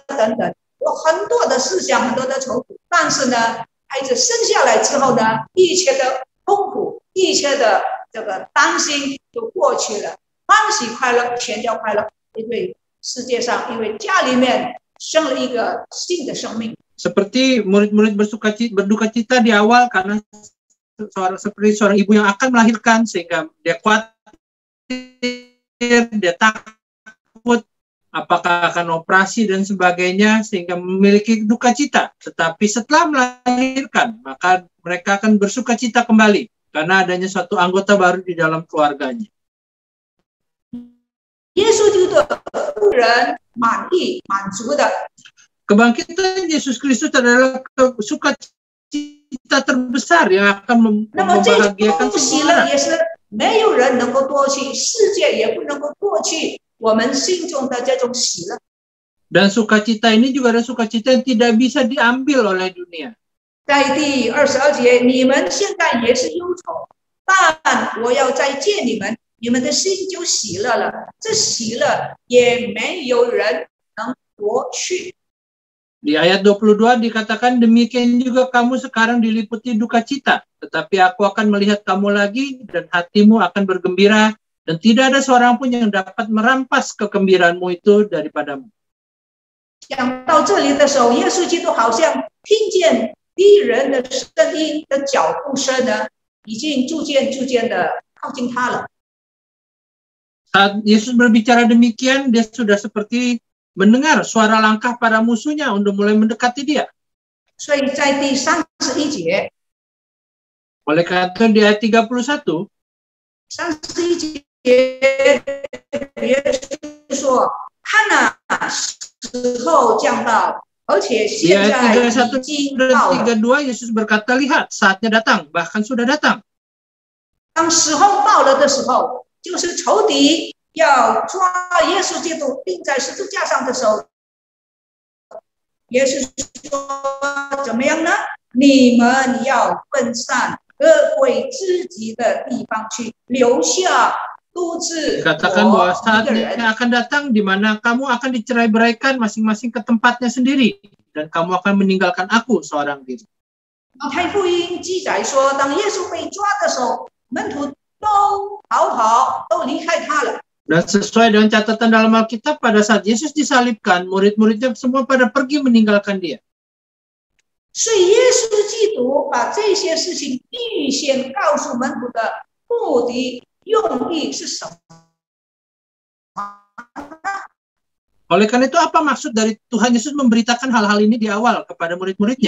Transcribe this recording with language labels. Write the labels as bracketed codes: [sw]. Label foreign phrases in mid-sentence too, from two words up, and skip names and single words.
[zh] 等等，有很多的思想，很多的愁苦。但是呢，孩子生下来之后呢，一切的痛苦，一切的这个担心就过去了，欢喜快乐，全家快乐。因为世界上，因为家里面生了一个新的生命。 [id] Seperti murid-murid berduka cita di awal karena seperti seorang ibu yang akan melahirkan, sehingga dia khawatir, dia takut apakah akan operasi dan sebagainya, sehingga memiliki duka cita. Tetapi setelah melahirkan, maka mereka akan bersuka cita kembali karena adanya suatu anggota baru di dalam keluarganya. [zh] 耶稣基督的妇人满足的。 [id] Kebangkitan Yesus Kristus adalah sukacita sukacita terbesar yang akan [zh] 那么这 [id] membahagiakan [zh] 种喜 [id] semua [zh] 乐 [id] orang. [zh] 也是没有人能够夺去，世界也不能够夺去我们心中的这种喜乐。 [id] Dan sukacita ini juga ada sukacita yang tidak bisa diambil oleh dunia. [zh] 在第22节，你们现在也是忧愁，但我要再见你们，你们的心就喜乐了。这喜乐也没有人能夺去。 [id] Di ayat 22 dikatakan demikian juga kamu sekarang diliputi duka cita, tetapi aku akan melihat kamu lagi dan hatimu akan bergembira dan tidak ada seorang pun yang dapat merampas kegembiraanmu itu daripadamu. [zh] 讲到这里的时候，耶稣基督好像听见敌人的声音的脚步声呢，已经逐渐的靠近他了。 [id] Saat Yesus berbicara demikian, dia sudah seperti mendengar suara langkah para musuhnya untuk mulai mendekati dia. [zh] 所以在第31节， [id] Oleh karena itu di ayat 31, [zh] 31 节，耶稣说：“看呐，时候将到，而且 [id] di [zh] 现 [id] ayat [zh] 在 [id] 31 [zh] 已经 [id] dan [zh] 到了。 [id] 32, Yesus berkata, lihat, saatnya datang, bahkan sudah datang. [zh] 当时候到了的时候，就是仇敌要抓耶稣基督钉在十字架上的时候，耶稣说怎么样呢？你们要分散，各归自己的地方去，留下独自 [id] Dikatakan bahwa [zh] 我一个 [id] saatnya [zh] 人。 [id] akan datang di mana kamu akan dicerai-beraikan masing-masing ke tempatnya sendiri dan kamu akan meninggalkan aku seorang diri. [zh] 马太福音记载说，当耶稣被抓的时候，门徒都逃跑，都离开他了。 [id] Dan sesuai dengan catatan dalam Alkitab, pada saat Yesus disalibkan, murid-muridnya semua pada pergi meninggalkan dia. [zh] 所以耶稣基督把这些事情预先告诉门徒的目的用意是什么？ [id] Oleh karena itu, apa maksud dari Tuhan Yesus memberitakan hal-hal ini di awal kepada murid-muridnya?